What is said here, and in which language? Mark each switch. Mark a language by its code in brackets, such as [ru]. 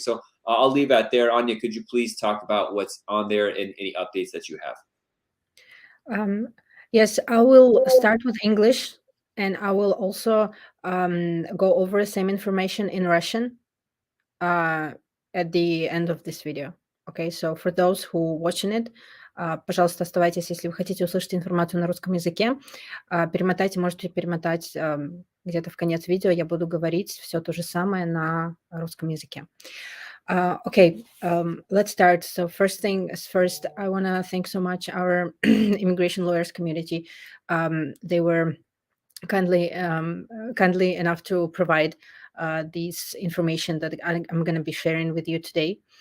[en] So I'll leave that there. Anya, could you please talk about what's on there and any updates that you have? Yes, I will start with English, and I will also go over the same information in Russian at the end of this video. Okay, so for those who watching it, [ru] пожалуйста, оставайтесь, если вы хотите услышать информацию на русском языке. Перемотайте, можете перемотать где-то в конец видео, я буду говорить все то же самое на русском языке. [en] Okay, let's start. So first thing is first, I want to thank so much our immigration lawyers community. They were kindly enough to provide this information that I'm going to be sharing with you today.